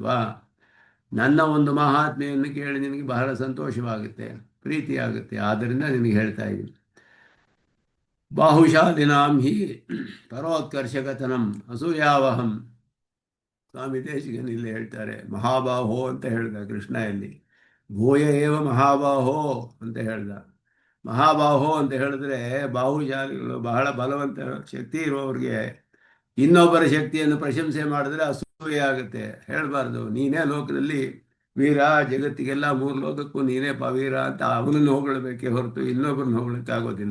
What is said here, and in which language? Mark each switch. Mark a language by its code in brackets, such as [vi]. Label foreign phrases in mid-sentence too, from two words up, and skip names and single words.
[kn] ನನ್ನ ಒಂದು ಮಹಾತ್ಮೆಯನ್ನು ಕೇಳಿ ನಿನಗೆ ಬಹಳ ಸಂತೋಷವಾಗುತ್ತೆ, ಪ್ರೀತಿಯಾಗುತ್ತೆ, ಆದ್ದರಿಂದ ನಿನಗೆ ಹೇಳ್ತಾ ಇದ್ದೀನಿ. [sa] ಬಾಹುಶಾಲಿನಾಂ ಹಿ ಪರೋತ್ಕರ್ಷಕತನಂ ಅಸೂಯಾವಹಂ. [kn] ಸ್ವಾಮಿ ದೇಶಿಕನ್ ಇಲ್ಲಿ ಹೇಳ್ತಾರೆ ಮಹಾಬಾಹೋ ಅಂತ ಹೇಳ್ದ ಕೃಷ್ಣ. ಇಲ್ಲಿ [sa] ಭೂಯ ಏವ ಮಹಾಬಾಹೋ [kn] ಅಂತ ಹೇಳ್ದ. ಮಹಾಬಾಹೋ ಅಂತ ಹೇಳಿದ್ರೆ ಬಾಹುಶಾಲಿಗಳು, ಬಹಳ ಬಲವಂತ ಶಕ್ತಿ ಇರುವವ್ರಿಗೆ ಇನ್ನೊಬ್ಬರ ಶಕ್ತಿಯನ್ನು ಪ್ರಶಂಸೆ ಮಾಡಿದ್ರೆ ಅಸೂಯೆ ಆಗುತ್ತೆ. ಹೇಳಬಾರ್ದು ನೀನೇ ಲೋಕದಲ್ಲಿ ವೀರ, ಜಗತ್ತಿಗೆಲ್ಲ 3 ಲೋಕಕ್ಕೂ ನೀನೇ ವೀರ ಅಂತ ಅವನನ್ನು ಹೊಗಳಬೇಕೇ ಹೊರತು ಇನ್ನೊಬ್ಬರನ್ನ ಹೊಗಳಕ್ಕಾಗೋದಿಲ್ಲ.